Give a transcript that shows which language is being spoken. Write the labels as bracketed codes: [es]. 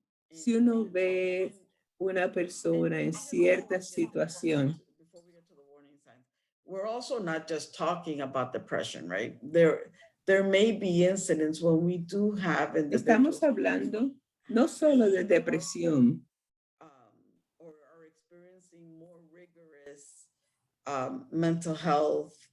[es] si uno ve una persona en cierta situación, [en] before we get to the warning signs, we're also not just talking about depression, right? There may be incidents when we do have individuals. [es] estamos hablando no solo de depresión, [en] or are experiencing more rigorous mental health.